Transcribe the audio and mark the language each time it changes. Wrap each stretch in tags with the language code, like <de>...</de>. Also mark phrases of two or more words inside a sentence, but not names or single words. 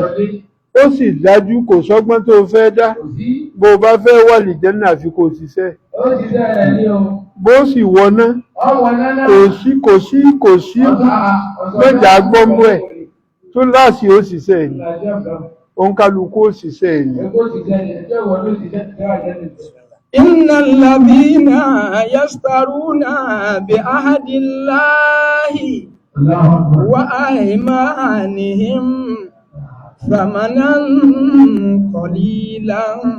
<yo>Ó sì dájú kò sọ́gbọ́n tó fẹ́ dá. Bó o bá fẹ́ wà l'Àlìjẹ́nnà àfi kò ṣiṣẹ́. Bó sì wọná kò sí mẹ́jà gbọ́mú ẹ̀ tó láàsì ó ṣiṣẹ́ ẹ̀ ni. Òǹkàlùkù ó ṣiṣẹ́ ẹ̀ ni.</yo> <ar>إن الذين يشترون بعهد الله وأيمانهم ثمنا قليلا</ar>